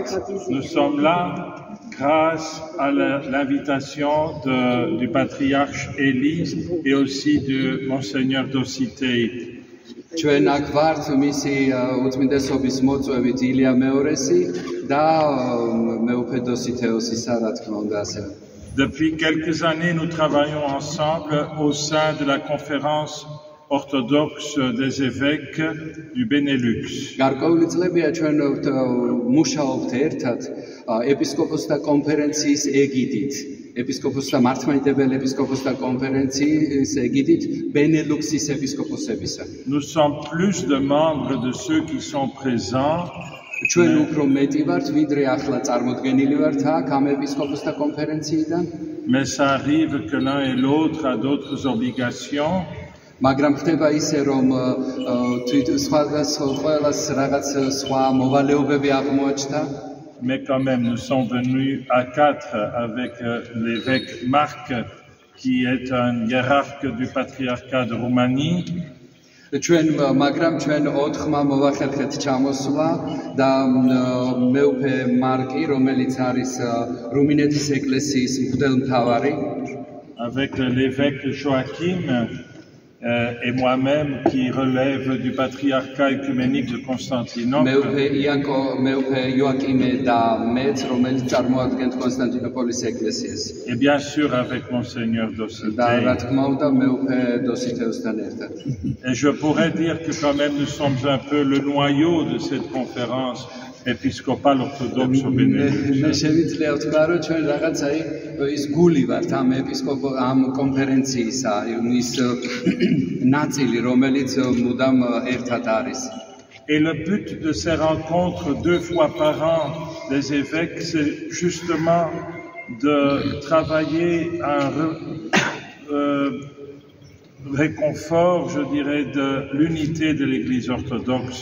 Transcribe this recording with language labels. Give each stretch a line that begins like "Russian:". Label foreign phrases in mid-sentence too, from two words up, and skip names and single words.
French: Nous sommes là grâce à l'invitation du patriarche Élie et aussi de Monseigneur Dosithei.
Georgian: ჩვენ აქ ვართ მისი უწმინდესობის მოწვევით ილია მეორესი და მეუფე დოსითეოსისა, რა თქმა უნდა, ასე.
French: Depuis quelques années, nous travaillons ensemble au sein de la conférence orthodoxe des évêques du Benelux.
Georgian: გარკვეული წლებია ჩვენ მუშაობთ ერთად ეპისკოპოსთა კონფერენციის ეგიდით. ეპისკოპოსთა მართლმადიდებელ ეპისკოპოსთა კონფერენციის ეგიდით ბენელუქსის ეპისკოპოსებისა.
French: Nous sommes plus de membres de ceux qui sont présents.
Georgian: ჩვენ უფრო მეტი ვართ, ვიდრე ახლა წარმოდგენილი ვართ აქ ამ ეპისკოპოსთა კონფერენციიდან.
French: Mais ça arrive que l'un et l'autre a d'autres obligations.
Georgian: მაგრამ ხდება ისე, რომ ყველას რაღაც სხვა მოვალეობები აღმოაჩნდა.
French: Mais quand même, nous sommes venus à 4 avec l'évêque Marc, qui est un hiérarque du patriarcat de Roumanie.
Georgian: მაგრამ ჩვენ 4-მა მოვახერხეთ ჩამოსვლა და მეუფე მარკი, რომელიც არის რუმინეთის ეკლესიის მღვდელმთავარი,
French: avec l'évêque Joachim et moi-même qui relève du patriarcat œcuménique de Constantinople.
Georgian: მეუფე იოაკიმე და მეც, რომელიც წარმოადგენთ კონსტანტინოპოლის ეკლესიას.
French: Et bien sûr avec Monseigneur Dosithei.
Georgian: და რა თქმა უნდა მეუფე დოსითეოსთან ერთად.
French: Et je pourrais dire que quand même nous sommes un peu le noyau de cette conférence épiscopale orthodoxe au Benelux.
Georgian: მე შევიძლია ვთქვა, რომ ჩვენ რაღაც აი ის გული ვართ ამ კონფერენციისა, ის ნაწილი, რომელიც მუდამ ერთად არის.
French: Et le but de ces rencontres 2 fois par an des évêques, c'est justement de travailler un réconfort, je dirais, de l'unité de l'Église orthodoxe.